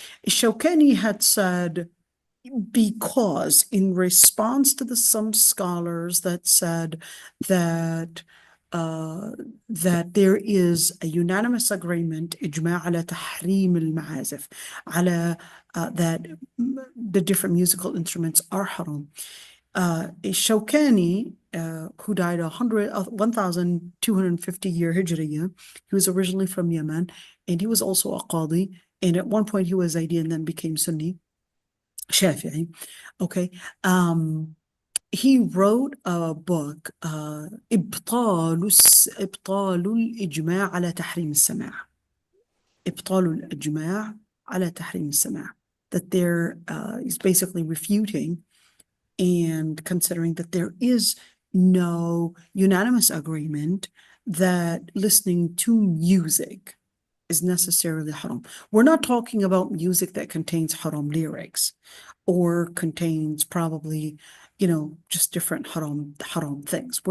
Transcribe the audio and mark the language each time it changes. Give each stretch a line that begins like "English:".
English: Shawkani had said, because in response to some scholars that said that there is a unanimous agreement,
Arabic: إجماع على تحريم المعازف, على
English: that the different musical instruments are haram. Shawkani, who died 1250 year Hijriya, he was originally from Yemen, and he was also a Qadi, and at one point he was Zaidi and then became Sunni. Shafi'i. Okay.
Arabic: he wrote a book, إبطال الإجماع على تحريم السماع. إبطال الإجماع على تحريم السماع.
English: That there is basically refuting and considering that there is no unanimous agreement that listening to music is necessarily haram. We're not talking about music that contains haram lyrics or contains probably, just different haram things.